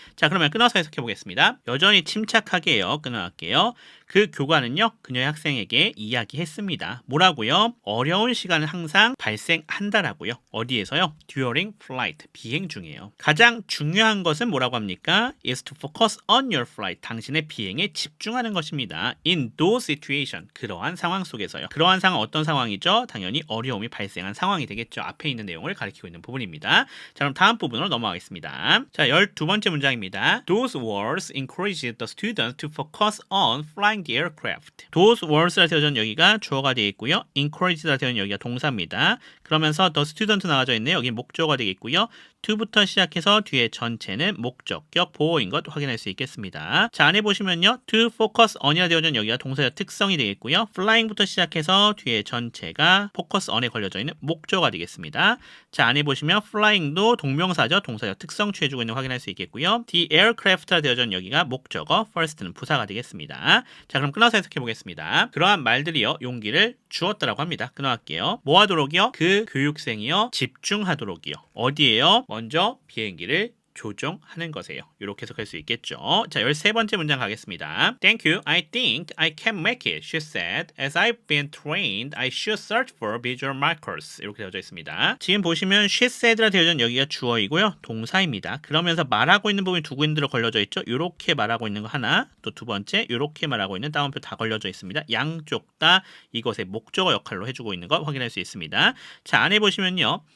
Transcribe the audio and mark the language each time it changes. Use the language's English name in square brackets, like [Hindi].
[Korean] 자, 그러면 끊어서 해석해 보겠습니다. 여전히 침착하게요. 끊어갈게요. 그 교관은요, 그녀의 학생에게 이야기했습니다. 뭐라고요? 어려운 시간은 항상 발생한다라고요. 어디에서요? [English] during flight, [Korean] 비행 중이에요. 가장 중요한 것은 뭐라고 합니까? [English] is to focus on your flight, [Korean] 당신의 비행에 집중하는 것입니다. [English] in those situation, [Korean] 그러한 상황 속에서요. 그러한 상황 어떤 상황이죠? 당연히 어려움이 발생한 상황이 되겠죠. 앞에 있는 내용을 가리키고 있는 부분입니다. 자, 그럼 다음 부분으로 넘어가겠습니다. 자, 12번째 문장입니다. [English] Those words encouraged the students to focus on flying the aircraft. Those words [Korean] 라 되어져 있는 여기가 주어가 되어 있고요. encouraged라 되어 있는 여기가 동사입니다. 그러면서 [English] the student [Korean] 나와져 있네요. 여기 목적어가 되겠고요. to부터 시작해서 뒤에 전체는 목적격 보호인 것 확인할 수 있겠습니다. 자, 안에 보시면요. [English] to focus on [Korean] 이라 되어져 있는 여기가 동사의 특성이 되겠고요. flying부터 시작해서 뒤에 전체가 focus on에 걸려져 있는 목적어가 되겠습니다. 자, 안에 보시면 flying도 동명사죠. 동사적 특성 취해주고 있는 거 확인할 수 있겠고요. [English] the aircraft [Korean] 라 되어져 있는 여기가 목적어, first는 부사가 되겠습니다. 자, 그럼 끊어서 해석해 보겠습니다. 그러한 말들이요. 용기를 주었다라고 합니다. 끊어갈게요. 뭐 하도록이요? 그 교육생이요. 집중하도록이요. 어디에요? 먼저 비행기를 조종하는 것이에요. 이렇게 해석할 수 있겠죠. 자, 13번째 문장 가겠습니다. [English] Thank you. I think I can make it, she said. As I've been trained, I should search for visual markers. [Korean] 이렇게 되어져 있습니다. 지금 보시면 [English] she said [Korean] 라 되어져 있는 여기가 주어이고요. 동사입니다. 그러면서 말하고 있는 부분이 두 군데로 걸려져 있죠. 이렇게 말하고 있는 거 하나, 또 두 번째 이렇게 말하고 있는 따옴표 다 걸려져 있습니다. 양쪽 다 이것의 목적어 역할로 해주고 있는 거 확인할 수 있습니다. 자, 안에 보시면요.